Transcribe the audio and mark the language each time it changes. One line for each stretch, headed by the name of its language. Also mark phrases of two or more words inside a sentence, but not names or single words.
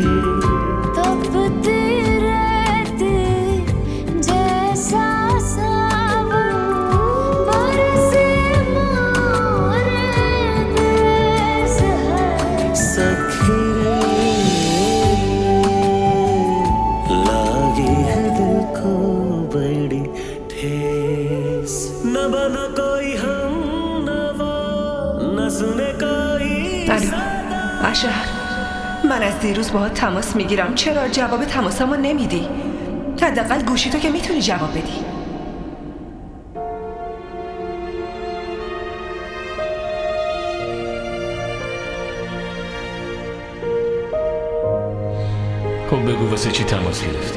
Hindi: तपती रहती जैसा सावन बरसे मोरे देश है सखी लागी है दिल को बड़ी ठेस न बना कोई हम नवा न सुने कोई
Persian: اشهر، من از دیروز باهات تماس میگیرم، چرا جواب تماسمو نمیدی؟ حداقل گوشی تو که میتونی جواب بدی. خب بگو واسه چی تماس گرفتی؟